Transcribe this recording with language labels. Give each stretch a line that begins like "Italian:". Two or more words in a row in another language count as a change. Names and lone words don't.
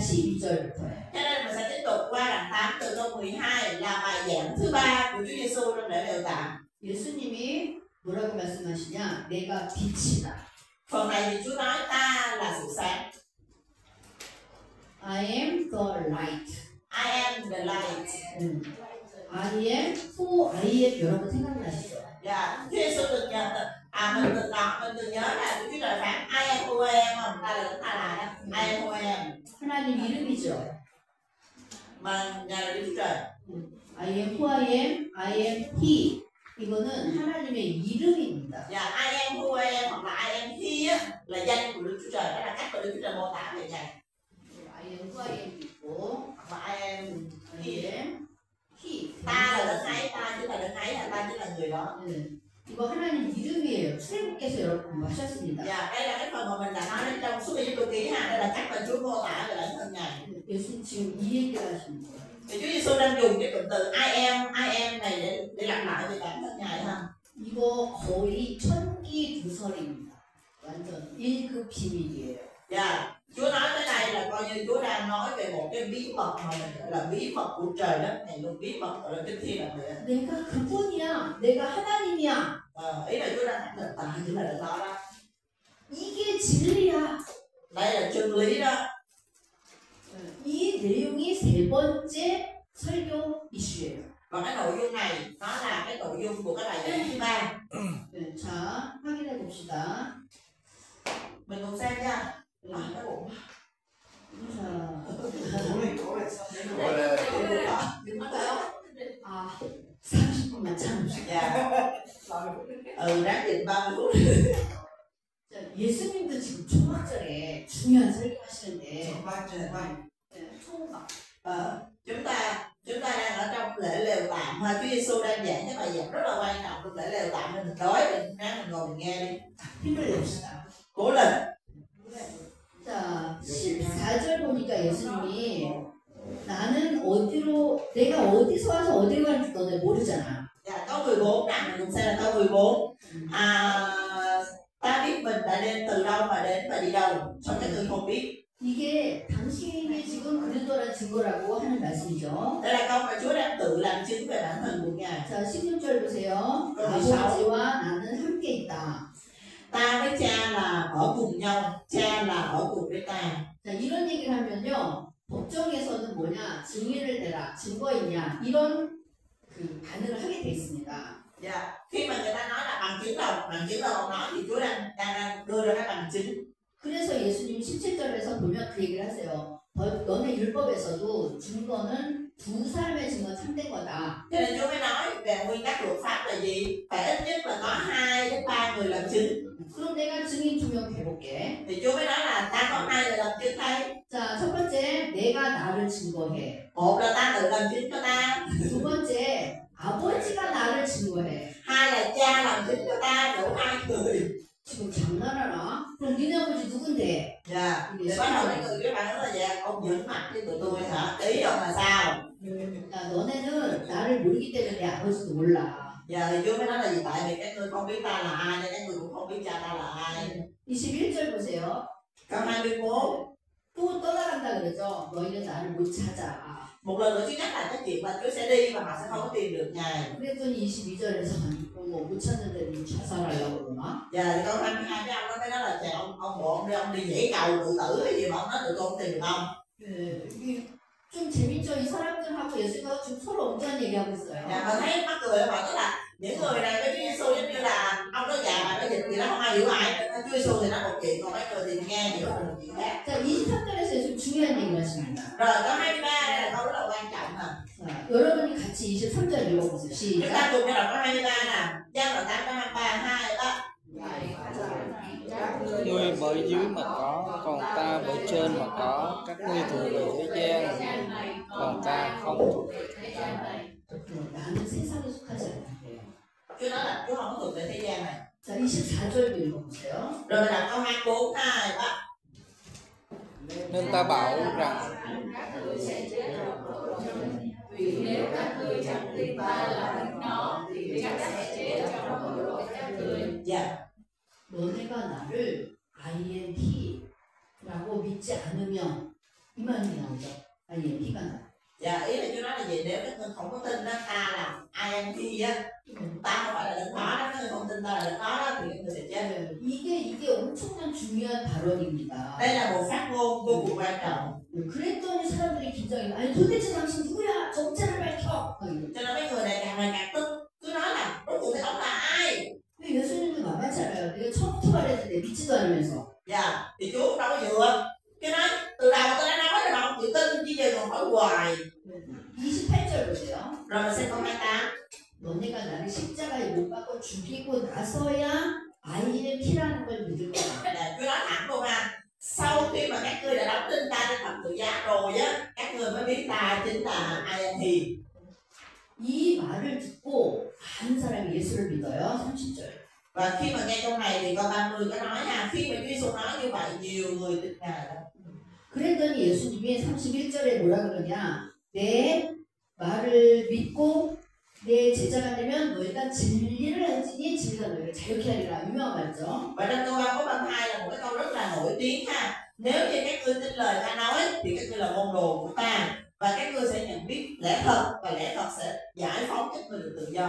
Korean: 12절부터예요.
Vietnamese: Cho nên mình sẽ tiếp tục qua đoạn 8 từ câu 12 là bài giảng thứ 3 của Chúa Giêsu trong lễ lều tạm.
Korean: 예수님이 뭐라고 말씀하시냐? 내가 빛이다.
Vietnamese: Phần này thì Chúa nói ta là sự sáng.
English: I am the light. I am the light. I am, who I am
Korean: 여러분 생각나시죠?
Vietnamese: Dạ, Chúa Giêsu từng nhớ, mình từng nhớ là Chúa Trời phán
English: I am who I am
Vietnamese: không? Ta là đó.
English: I am who I am.
Korean: 하나님 이름이죠.
Vietnamese: Mà nhà là Đức Chúa Trời.
English: I am who I am, I am he.
Korean: 이거는 하나님의 이름입니다.
Vietnamese: Dạ,
English: I am who I am
Vietnamese: hoặc là
English: I am he
Vietnamese: á, là danh của Đức Chúa Trời, đó là cách mà Đức Chúa Trời mô tả về Ngài.
English: I am who I am 있고,
Vietnamese: Hoặc là
English: I am he. I am he.
Vietnamese: Ta là đấng ấy, ta chính là đấng ấy, ta chính là người đó.
Korean: 네. 이거 하나님 이름이에요. 출애굽께서 여러분 공부하셨습니다.
Vietnamese: Dạ, đây là cái phần mà mình đã nói đến trong suốt Ai Cập ký ha, đây là cách mà Chúa mô tả về bản thân Ngài.
Korean: 예수님 지금 이 얘기를 하시는 거예요.
Vietnamese: Thì Chúa Giêsu đang dùng cái cụm từ
English: I am
Vietnamese: này để lặp lại về bản thân Ngài ha.
Korean: 이거 거의 천기두설입니다. 완전 1급 비밀이에요.
Vietnamese: Dạ, Chúa nói tới đây là coi như Chúa đang nói về một cái bí mật mà mình gọi là bí mật của trời đất này, một bí mật gọi là kinh thiên là vậy.
Korean: 내가 그분이야. 내가 하나님이야.
Vietnamese: Ý là Chúa đang khẳng định ta chính là đấng đó đó.
Korean: 이게 진리야.
Vietnamese: Đây là chân lý đó.
Korean: 이 내용이 세 번째 설교 이슈예요.
Vietnamese: Và cái nội dung này nó là cái nội dung của cái bài giảng thứ 3.
Korean: 네, 자, 확인해 봅시다.
Vietnamese: Mình cùng xem nha. Cái bụng.
Korean: 자, 아, 30분만 참으시고.
Vietnamese: Dạ. Ráng nhịn 30 phút.
Korean: 자, 예수님도 지금 초막절에 중요한 설교하시는데, 초막.
Vietnamese: Chúng ta đang ở trong lễ lều tạm ha. Chúa Giêsu đang giảng cái bài giảng rất là quan trọng trong lễ lều tạm, nên mình đói mình ráng mình ngồi mình nghe đi.
Korean: 힘을 냅시다.
Vietnamese: Cố lên.
Korean: 자, 14절 보니까 예수님이 나는 어디로, 내가 어디서 와서 어디로 가는지 너네 모르잖아.
Vietnamese: Dạ, câu 14, mình cùng xem là câu 14. Ta biết mình đã đến từ đâu mà đến và đi đâu, xong các ngươi không biết.
Korean: 이게 당신이 지금 그리스도라는 증거라고 하는 말씀이죠.
Vietnamese: Đây là câu mà Chúa đang tự làm chứng về bản thân của Ngài.
Korean: 자, 16절 보세요. 그럼 아버지와 나는 함께 있다.
Vietnamese: Ta với cha là ở cùng nhau, cha là ở cùng với ta.
Korean: 자, 이런 얘기를 하면요. 법정에서는 뭐냐? 증인을 대라. 증거 있냐? 이런 그 반응을 하게 돼 있습니다.
Vietnamese: Dạ, khi mà người ta nói là bằng chứng đâu không nói thì Chúa đang đưa ra cái bằng chứng.
Korean: 그래서 예수님 17절에서 보면 그 얘기를 하세요. 너네 율법에서도 증거는 두 사람의 증거 참된 거다.
Vietnamese: Cho nên Chúa mới nói về nguyên tắc luật pháp là gì? Phải ít nhất là có 2 đến 3 người làm chứng.
Korean: 그럼 내가 증인 2명 해볼게.
Vietnamese: Thì Chúa mới nói là ta có 2 người làm chứng đây.
Korean: 자, 첫 번째, 내가 나를 증거해.
Vietnamese: Một là ta tự làm chứng cho ta.
Korean: 두 번째, 아버지가 나를 증거해.
Vietnamese: 2 là cha làm chứng cho ta, đủ 2 người.
Korean: 지금 장난하나? 그럼 니네 아버지 누군데?
Vietnamese: Dạ, thì bắt đầu mấy người các bạn nói là dạ, ông dẫn mặt với tụi tôi hả? Ý ông là sao?
Korean: 야, 너네는 나를 모르기 때문에 내 아버지도 몰라.
Vietnamese: Giờ thì Chúa mới nói là gì? Tại vì các ngươi không biết ta là ai nên các ngươi cũng không biết cha ta là ai.
Korean: 21절 보세요.
Vietnamese: Câu 21.
Korean: 또 떠나간다 그러죠. 너희는 나를 못 찾아.
Vietnamese: Một lần nữa Chúa nhắc lại cái chuyện là Chúa sẽ đi và họ sẽ không có tìm được Ngài.
Korean: 그랬더니 22절에서 못 찾는데 자살하려고 그러나?
Vietnamese: Giờ thì câu 22 cái ông đó mới nói là trời ông bộ ông đi nhảy cầu tự tử hay gì mà ông nói tụi tôi không tìm được ông.
Korean: 네, 이게 좀 재밌죠? 이 사람들하고 예수가 지금 서로 엉뚱한 얘기하고 있어요.
Vietnamese: Dạ, mà thấy mắc cười mà tức là những người này với Chúa Giêsu giống như là ông nói già mà nói dịch gì đó không ai hiểu ai. Chúa Giêsu thì nói một chuyện còn mấy người thì nghe hiểu một chuyện khác.
Korean: 자, 23절에서 예수님 중요한 얘기를 하십니다.
Vietnamese: Rồi câu 23 đây là câu rất là quan trọng nè.
Korean: 자, 여러분이 같이 23절 읽어보세요.
Vietnamese: Chúng
Korean: 시작.
Vietnamese: ta cùng nhau đọc câu 23 nè. Giăng đoạn 8 câu 23 2 3. Các ngươi bởi dưới mà có, còn ta bởi trên mà có. Các ngươi thuộc về thế gian, còn ta không thuộc về thế gian.
Korean: 나는 세상
Vietnamese: Chúa nói là Chúa không có thuộc về thế gian này.
Korean: 자, 24절 읽어보세요.
Vietnamese: Rồi mình đọc câu 24 2 3. Nên ta bảo rằng vì nếu các ngươi chẳng tin ta là đấng nó thì chắc sẽ chết trong tội lỗi các ngươi. Dạ.
Korean: 너네가 나를 INT라고 믿지 않으면 이 말이 나오죠. INT가 나.
Vietnamese: Dạ, ý là Chúa nói là gì? Nếu các ngươi không có tin đó, ta là INT á, ta không phải là đấng đó đó, các ngươi không tin ta là đấng đó đó thì các ngươi sẽ chết.
Korean: 이게 엄청난 중요한 발언입니다.
Vietnamese: Đây là một phát ngôn vô cùng quan trọng.
Korean: 그랬더니 사람들이 긴장해. 아니 도대체 당신 누구야? 정체를 밝혀.
Vietnamese: Cho nên mấy người này càng ngày càng tức. Cứ nói là rốt cuộc thì ông là ai?
Korean: 근데 예수님도 만만치 않아요. 내가 처음부터 말했는데 믿지도 않으면서.
Vietnamese: Dạ, thì Chúa cũng đâu có dựa. Cái nói từ đầu tôi đã nói rồi mà ông chịu tin, chứ giờ còn hỏi hoài.
Korean: 28절 보세요.
Vietnamese: Rồi mình xem câu 28.
Korean: 너네가 나를 십자가에 못 박고 죽이고 나서야 INT라는 걸 믿을 거야.
Vietnamese: Là Chúa nói thẳng luôn ha. Sau khi mà các ngươi đã đóng tin ta trên thập tự giá rồi á, các ngươi mới biết ta chính là INT.
Korean: 이 말을 듣고 많은 사람이 예수를 믿어요. 30절.
Vietnamese: Và khi mà nghe câu này thì câu 30 có nói ha, khi mà Chúa Giêsu nói như vậy nhiều người tin Ngài đó.
Korean: 그랬더니 예수님이 31절에 뭐라 그러냐? 내 말을 믿고 내 제자가 되면 너희가 진리를 알지니 진리가 너희를 자유케 하리라. 유명한 말이죠.
Vietnamese: Và trong câu 31 32 là một cái câu rất là nổi tiếng ha. Nếu như các ngươi tin lời ta nói thì các ngươi là môn đồ của ta, và các ngươi sẽ nhận biết lẽ thật, và lẽ thật sẽ giải phóng các ngươi được tự do.